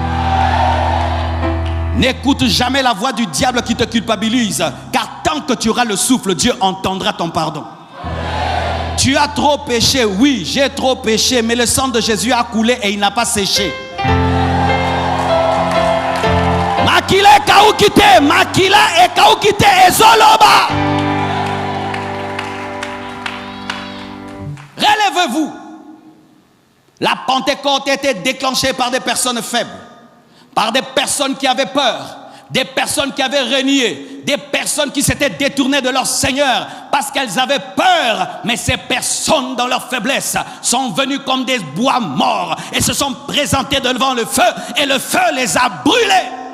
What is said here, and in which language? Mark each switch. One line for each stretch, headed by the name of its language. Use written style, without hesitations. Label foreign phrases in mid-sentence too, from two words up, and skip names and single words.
French: N'écoute jamais la voix du diable qui te culpabilise, car tant que tu auras le souffle, Dieu entendra ton pardon. Tu as trop péché, oui, j'ai trop péché, mais le sang de Jésus a coulé et il n'a pas séché.
Lingala: Makila e kaukite, makila e kaukite ezoloba.
French: Relèvez-vous. La Pentecôte a été déclenchée par des personnes faibles, par des personnes qui avaient peur, des personnes qui avaient renié, des personnes qui s'étaient détournées de leur Seigneur parce qu'elles avaient peur. Mais ces personnes, dans leur faiblesse, sont venues comme des bois morts et se sont présentées devant le feu, et le feu les a brûlés.